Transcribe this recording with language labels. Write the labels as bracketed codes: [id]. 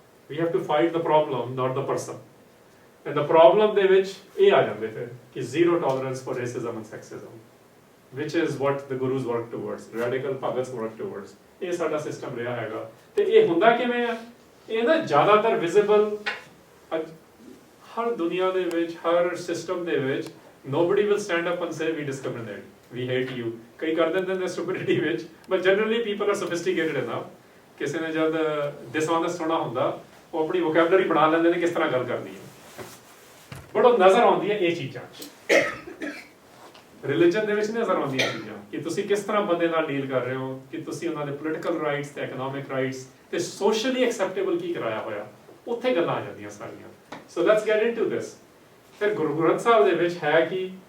[en] We have to fight the problem, not the person. And the problem [pa] ਦੇ ਵਿੱਚ ਇਹ ਆ ਜਾਂਦੇ ਫਿਰ ਕਿ [en] Zero tolerance for racism and sexism, which is what the gurus work towards, radical bhagats work towards। [pa] ਇਹ ਸਾਡਾ system ਰਿਹਾ ਹੈਗਾ। ਤੇ ਇਹ ਹੁੰਦਾ ਕਿਵੇਂ ਆ? ਇਹ ਨਾ ਜ਼ਿਆਦਾਤਰ ਵਿਜ਼ੀਬਲ ਹਰ ਦੁਨੀਆ ਦੇ ਵਿੱਚ, ਹਰ ਸਿਸਟਮ ਦੇ ਵਿੱਚ [en] nobody will stand up and say we discriminate, we hate you। [pa] ਕਈ ਕਰ ਦਿੰਦੇ ਨੇ [en] stupidity ਵਿੱਚ, but generally people are sophisticated enough। [pa] ਕਿਸੇ ਨੇ ਜਦ dishonest ਹੋਣਾ ਹੁੰਦਾ, ਉਹ ਆਪਣੀ vocabulary ਬਣਾ ਲੈਂਦੇ ਨੇ ਕਿਸ ਤਰ੍ਹਾਂ ਗੱਲ ਕਰਨੀ ਹੈ, ਬਟ ਉਹ ਨਜ਼ਰ ਆਉਂਦੀ ਹੈ ਇਹ ਚੀਜ਼ਾਂ ਰਿਲੀਜਨ ਦੇ ਵਿੱਚ ਨਜ਼ਰ ਆਉਂਦੀਆਂ ਚੀਜ਼ਾਂ ਕਿ ਤੁਸੀਂ ਕਿਸ ਤਰ੍ਹਾਂ ਬੰਦੇ ਨਾਲ ਡੀਲ ਕਰ ਰਹੇ ਹੋ, ਕਿ ਤੁਸੀਂ ਉਹਨਾਂ ਦੇ ਪੋਲੀਟੀਕਲ ਰਾਈਟਸ ਤੇ ਇਕਨੋਮਿਕ ਰਾਈਟਸ ਤੇ ਸੋਸ਼ਲੀ ਐਕਸੈਪਟੇਬਲ ਕੀ ਕਰਾਇਆ ਹੋਇਆ, ਉੱਥੇ ਗੱਲਾਂ ਆ ਜਾਂਦੀਆਂ ਸਾਰੀਆਂ। [en] So let's get into this. [pa] ਫਿਰ ਗੁਰੂ ਗ੍ਰੰਥ ਸਾਹਿਬ ਦੇ ਵਿੱਚ ਹੈ ਕਿ